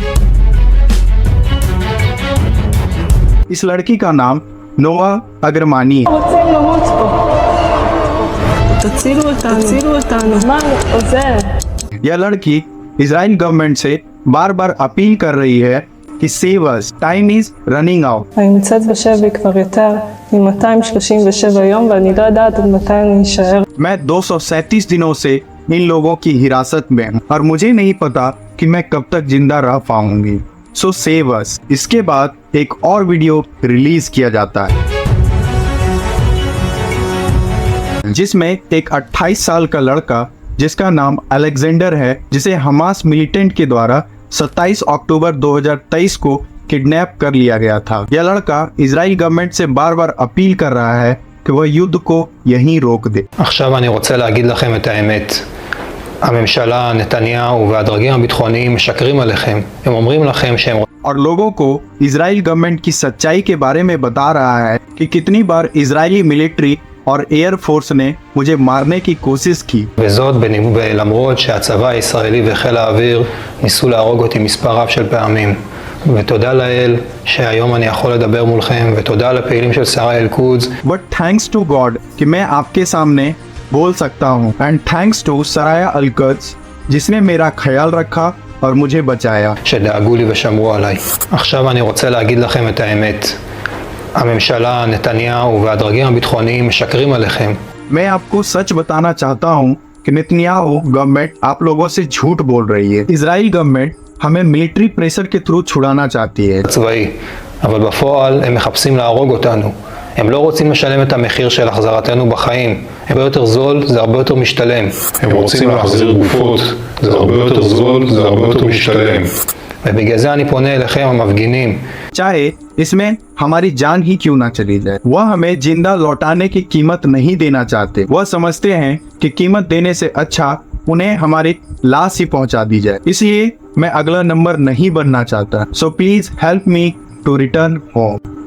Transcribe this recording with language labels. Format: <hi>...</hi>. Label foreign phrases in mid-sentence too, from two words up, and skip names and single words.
<hi>इस लड़की का नाम नोआ अगरमानी है। यह लड़की इजराइल गवर्नमेंट से बार बार अपील कर रही है कि</hi> <en>save us, time is running out.</en> <he>אני נמצאת בשבי כבר יותר מ-237 יום ואני לא יודעת עד מתי אני אשאר.</he> <hi>मैं 237 दिनों से इन लोगों की हिरासत में हूँ और मुझे नहीं पता कि मैं कब तक जिंदा रह पाऊंगी।</hi> <en>so save us.</en> <hi>इसके बाद एक और वीडियो रिलीज किया जाता है जिसमें एक 28 साल का लड़का जिसका नाम अलेक्जेंडर है, जिसे हमास मिलिटेंट के द्वारा 27 अक्टूबर 2023 को किडनैप कर लिया गया था। यह लड़का इजराइल गवर्नमेंट से बार बार अपील कर रहा है कि वह युद्ध को यहीं रोक दे।</hi> <he>עכשיו אני רוצה להגיד לכם את האמת. הממשלה, נתניהו והדרגים הביטחוניים משקרים עליכם. הם אומרים לכם שהם...</he> <hi>और लोगों को इजराइल गवर्नमेंट की सच्चाई के बारे में बता रहा है कि कितनी बार इजरायली मिलिट्री और</hi> <en>air force</en> <hi>ने मुझे मारने की कोशिश की।</hi> <he>וזאת למרות שהצבא הישראלי וחיל האוויר ניסו להרוג אותי מספר רב של פעמים. ותודה לאל שהיום אני יכול לדבר מולכם, ותודה לפעילים של שרי אל-קודס.</he> <en>But thanks to God</en> <hi>कि मैं आपके सामने बोल सकता हूँ,</hi> <en>and thanks to</en> <hi>सराया अल-कुद्स जिसने मेरा ख्याल रखा और मुझे बचाया।</hi> <he>שדאגו לי ושמרו עליי. עכשיו אני רוצה להגיד לכם את האמת. הממשלה, נתניהו והדרגים הביטחוניים משקרים עליכם.</he> <hi>मैं आपको सच बताना चाहता हूँ कि नेतन्याहू गवर्नमेंट आप लोगों से झूठ बोल रही है। इजराइल गवर्नमेंट हमें</hi> <en>military pressure</en> <hi>के थ्रू छुड़ाना चाहती है।</hi> <he>צבאי, אבל בפועל הם מחפשים להרוג אותנו. הם לא רוצים לשלם את המחיר של החזרתנו בחיים. הרבה יותר זול, זה הרבה יותר משתלם. הם רוצים להחזיר גופות, זה הרבה יותר זול, זה הרבה יותר משתלם. ובגלל זה אני פונה אליכם המפגינים.</he> <hi>चाहे इसमें हमारी जान ही क्यों ना चली जाए, वह हमें जिंदा लौटाने की कीमत नहीं देना चाहते। वह समझते हैं कि कीमत देने से अच्छा उन्हें हमारी लाश ही पहुंचा दी जाए। इसलिए मैं अगला नंबर नहीं बनना चाहता।</hi> <en>so please help me to return home.</en>